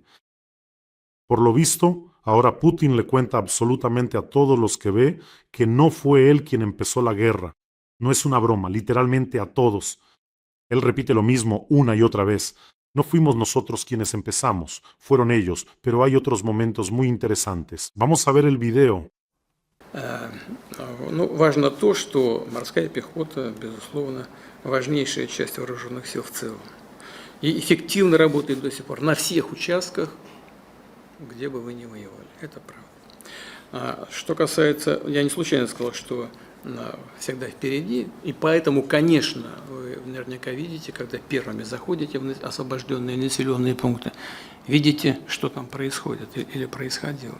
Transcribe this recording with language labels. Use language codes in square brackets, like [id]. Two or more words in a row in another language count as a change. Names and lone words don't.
[es] Por lo visto, ahora Putin le cuenta absolutamente a todos los que ve que no fue él quien empezó la guerra. No es una broma, literalmente a todos. Él repite lo mismo una y otra vez. No fuimos nosotros quienes empezamos, fueron ellos, pero hay otros momentos muy interesantes. Vamos a ver el video. [ru] Важно то, что морская пехота, безусловно, важнейшая часть вооруженных сил в целом. И эффективно работает до сих пор на всех участках, где бы вы ни воевали. Это правда. Что касается, я не случайно сказал, что всегда впереди, и поэтому, конечно, вы наверняка видите, когда первыми заходите в освобожденные населенные пункты, видите, что там происходит или происходило.